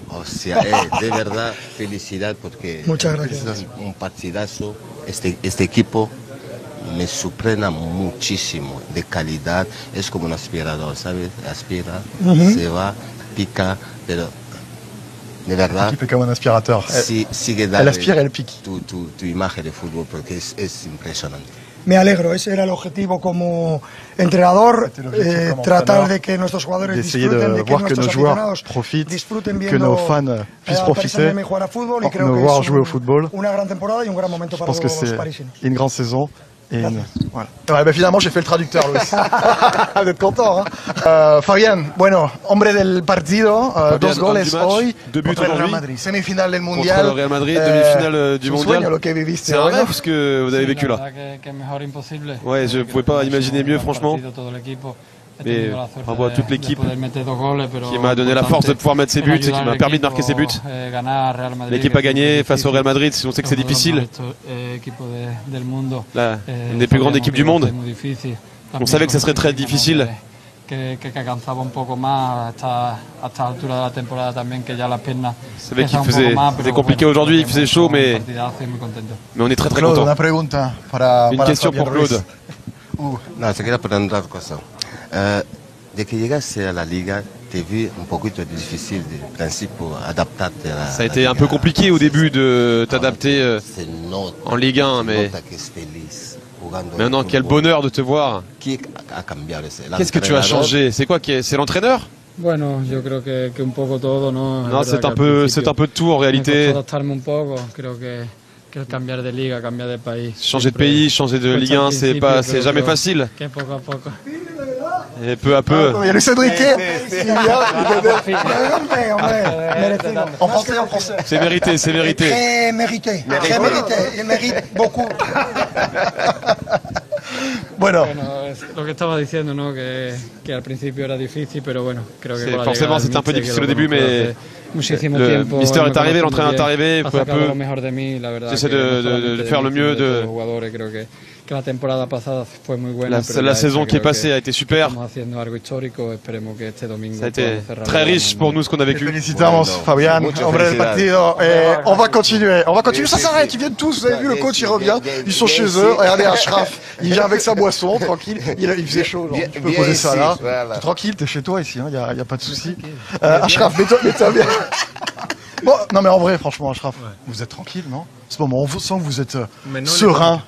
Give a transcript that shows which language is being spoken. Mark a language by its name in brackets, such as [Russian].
[Spanish] O sea, de verdad, felicidad porque Muchas gracias. Un partidazo. Este equipo me sorprende muchísimo de calidad. Es como un aspirador, ¿sabes? Aspira, se va, pica, pero de verdad. [French] L'équipe est comme un aspirateur. [Spanish] Sigue [French] elle aspire et elle pique. [Spanish] Tu imagen de fútbol porque es impresionante. Me alegro, ese era el objetivo como entrenador, tratar de que nuestros jugadores disfruten, de que nuestros aficionados disfruten viendo Paris-Saint-Germain jugar a fútbol y creo que es una gran temporada y un gran momento para los parisinos. [French] Une grande saison. Et voilà. Ouais, bah finalement, j'ai fait le traducteur, Luis. Vous êtes content, hein? [Spanish] Fabián, bueno, hombre del partido, dos goles hoy contra el Real Madrid. Semifinal del Mundial. [French] Contre le Real Madrid, demi-finale du Mondial. C'est un rêve ce que vous avez vécu là. Ouais, je ne pouvais pas imaginer mieux, franchement. Mais bravo à toute l'équipe qui m'a donné la force de pouvoir mettre ses buts et qui m'a permis de marquer ses buts. L'équipe a gagné face au Real Madrid, on sait que c'est difficile. Là, une des plus grandes équipes du monde. On savait que ça serait très difficile. Je savais qu'il faisait, c'était compliqué aujourd'hui, il faisait chaud, mais on est très très content. Une question pour Claude. [Spanish] No, te quiero preguntar otra cosa. De que llegaste a la Liga, te vi un poquito difficile de principe adaptarte a la [French] Ça a été un peu compliqué au début de t'adapter en Ligue 1, mais maintenant quel bonheur de te voir. Qu'est-ce que tu as changé? C'est quoi? C'est l'entraîneur? [Spanish] Bueno, yo creo que un poco todo, ¿no? [French] Non, c'est un peu de tout en réalité. [Spanish] Adaptarme un poco, creo que cambiar de liga, cambiar de pays. [French] Changer de pays, changer de Ligue 1, c'est jamais facile. [Spanish] Poco a poco. [French] Et peu à peu. Il y a Luis Enrique. En français, en français. C'est mérité, c'est mérité. Très mérité, très mérité. Il mérite beaucoup. [Spanish] Bueno, lo que estaba diciendo, ¿no? Que al principio era difícil, pero bueno, creo que [French] forcément c'était un peu difficile au début, mais le Mister est arrivé, l'entraîneur est arrivé, peu à peu. J'essaie de faire le mieux. La saison qui est passée a été super. Ça a été très riche pour nous ce qu'on a vécu. [Spanish] Felicitamos, Fabián, hombre del partido. [French] On va continuer. Ça s'arrête. Ils viennent tous. Vous avez vu, le coach, il revient. Ils sont chez eux. Regardez Achraf. Il vient avec sa boisson, tranquille. Il faisait chaud. Genre. Tu peux poser ça là. Voilà. Tranquille, t'es chez toi ici. Il n'y a pas de souci. Achraf, mets-toi bien. Bon, non mais en vrai, franchement, Achraf, vous êtes tranquille, non? En ce moment, on sent que vous êtes serein.